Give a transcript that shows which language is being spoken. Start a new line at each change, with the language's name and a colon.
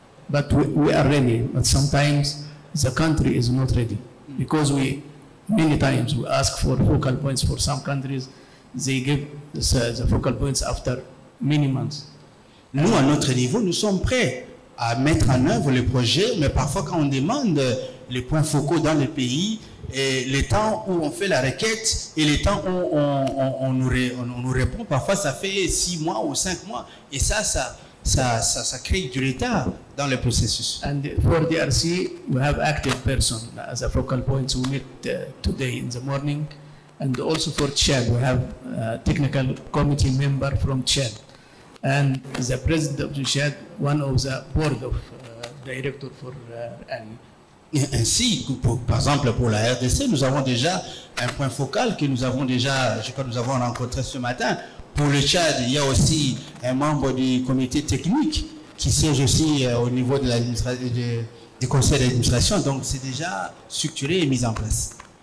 English: But we are ready, but sometimes the country is not ready because many times we ask for focal points for some countries, they give the focal points after many months.
French: Nous, à notre niveau, nous sommes prêts à mettre en œuvre les projets, mais parfois quand on demande les points focaux dans les pays, et les temps où on fait la requête et les temps où on nous répond, parfois ça fait 6 mois ou 5 mois, et ça crée du retard dans le processus.
English: And for DRC, we have active person as a focal points. We meet today in the morning, and also for Chad, we have a technical committee member from Chad. And the president of the Chad, one of the board of director for ARI.
French: Ainsi, par exemple, pour la RDC, nous avons déjà un point focal que nous avons déjà, je crois que nous avons rencontré ce matin. Pour le Tchad, il y a aussi un membre du comité technique qui siège aussi au niveau de du conseil d'administration. Donc, c'est déjà structuré et mis en place.